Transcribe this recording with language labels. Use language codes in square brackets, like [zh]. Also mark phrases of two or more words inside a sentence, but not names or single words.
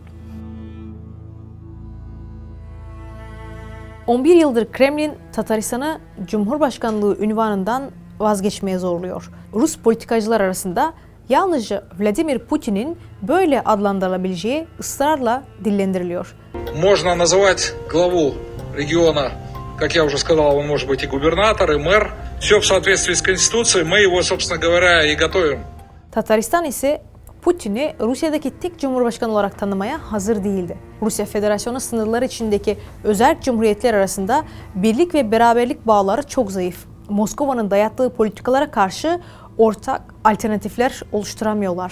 [tr] 11 yıldır Kremlin Tataristan'ı Cumhurbaşkanlığı unvanından vazgeçmeye zorluyor. Rus politikacılar arasında yalnızca Vladimir Putin'in böyle adlandırılabileceği ısrarla dillendiriliyor. [ru] Можно называть главу региона, как я уже сказал, он может быть и губернатор, и мэр. Все в соответствии с Конституцией, мы его, собственно говоря, и готовим. [tr] Tataristan ise Putin'i Rusya'daki tek cumhurbaşkanı olarak tanımaya hazır değildi. Rusya Federasyonu sınırları içindeki özerk cumhuriyetler arasında birlik ve beraberlik bağları çok zayıf. Moskova'nın dayattığı politikalara karşı ortak alternatifler oluşturamıyorlar.